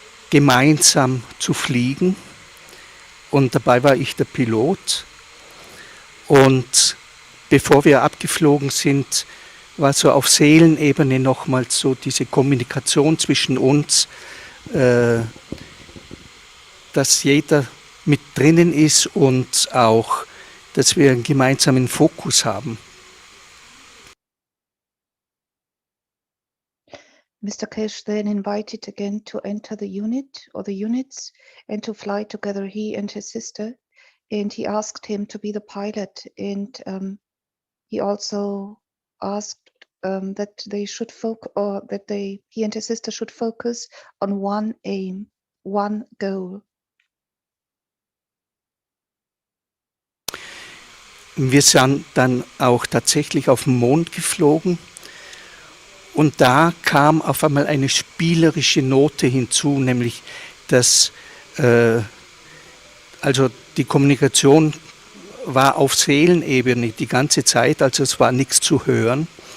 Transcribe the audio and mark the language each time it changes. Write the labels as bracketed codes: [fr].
[de] gemeinsam zu fliegen, und dabei war ich der Pilot, und bevor wir abgeflogen sind, war so auf Seelenebene nochmals so diese Kommunikation zwischen uns, dass jeder mit drinnen ist und auch, dass wir einen gemeinsamen Fokus haben. [en] Mr. Kesh then invited again to enter the unit or the units and to fly together, he and his sister. And he asked him to be the pilot. And he also asked that they should focus, or that he and his sister should focus on one aim, one goal. [de] Wir sind dann auch tatsächlich auf den Mond geflogen. Und da kam auf einmal eine spielerische Note hinzu, nämlich dass also die Kommunikation war auf Seelenebene die ganze Zeit, also es war nichts zu hören.